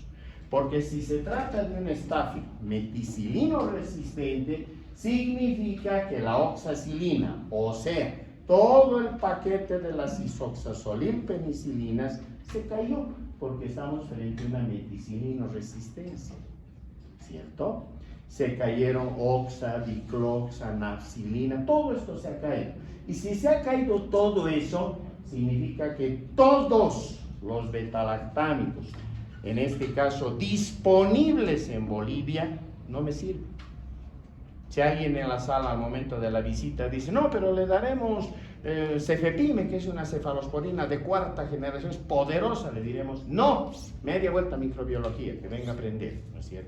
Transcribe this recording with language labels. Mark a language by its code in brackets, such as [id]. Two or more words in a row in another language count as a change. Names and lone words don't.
[es] Porque si se trata de un estáfilo meticilino resistente, significa que la oxacilina, o sea, todo el paquete de las isoxazolil penicilinas se cayó, porque estamos frente a una meticilino-resistencia, ¿cierto? Se cayeron oxa, dicloxa, nafcilina, todo esto se ha caído. Y si se ha caído todo eso, significa que todos los betalactámicos, en este caso disponibles en Bolivia, no me sirven. Si alguien en la sala al momento de la visita dice, no, pero le daremos cefepime, que es una cefalosporina de cuarta generación, es poderosa, le diremos, no, media vuelta a microbiología, que venga a aprender, ¿no es cierto?